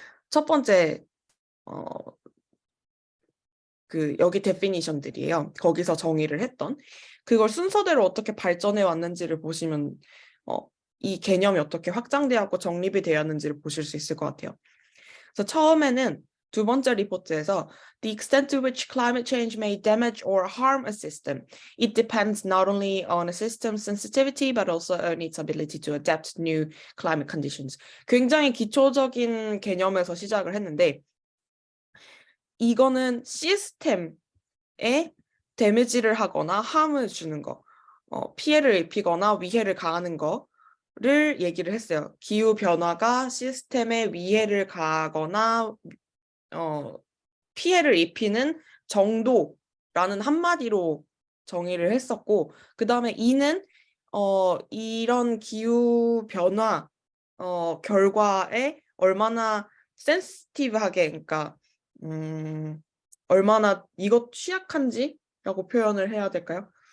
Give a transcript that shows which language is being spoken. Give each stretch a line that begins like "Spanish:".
Korean: 첫 번째 여기 데피니션들이에요. 거기서 정의를 했던 그걸 순서대로 어떻게 발전해 왔는지를 보시면 이 개념이 어떻게 확장되었고 정립이 되었는지를 보실 수 있을 것 같아요. 그래서 처음에는 두 번째 리포트에서
English: The extent to which climate change may damage or harm a system, it depends not only on a system's sensitivity but also on its ability to adapt to new climate conditions.
Korean: 굉장히 기초적인 개념에서 시작을 했는데 이거는 시스템에 데미지를 하거나 함을 주는 거, 피해를 입히거나 위해를 가하는 거를 얘기를 했어요. 기후 변화가 시스템에 위해를 가하거나 피해를 입히는 정도라는 한마디로 정의를 했었고, 그 다음에 이는 이런 기후 변화 결과에 얼마나 센시티브하게, 그러니까 얼마나 이것 취약한지라고 표현을 해야 될까요?